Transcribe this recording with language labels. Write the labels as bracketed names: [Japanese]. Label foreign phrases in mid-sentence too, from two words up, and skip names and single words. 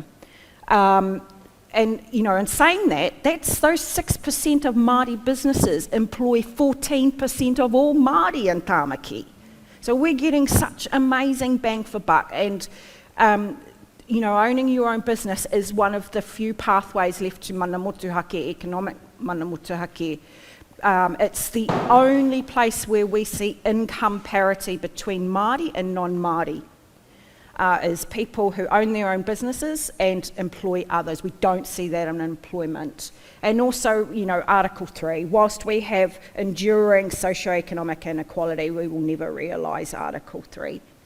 [English] And in saying that, that's those 6% of Māori businesses employ 14% of all Māori in Tāmaki. So we're getting such amazing bang for buck, and owning your own business is one of the few pathways left to [Māori] mana motuhake, [English] economic [Māori] mana motuhake. [English] It's the only place where we see income parity between Māori and non-Māori, is people who own their own businesses and employ others. We don't see that in employment. And also, Article 3, whilst we have enduring socioeconomic inequality, we will never realise Article 3.